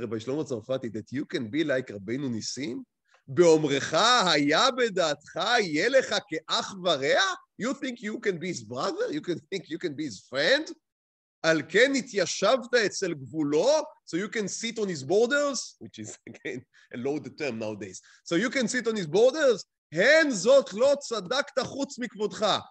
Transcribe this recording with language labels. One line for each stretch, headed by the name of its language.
English: Rabbi Shlomo Tzarfati, that you can be like Rabbenu Nissim?
Hebrew: באומרך היה בדעתך יהיה לך כאח ורע?
English: You think you can be his brother? You can think you can be his friend?
Hebrew: על כן התיישבת אצל גבולו,
English: so you can sit on his borders, which is again a loaded term nowadays. So you can sit on his borders,
Hebrew: הן זאת לא צדקת חוץ מכבודך.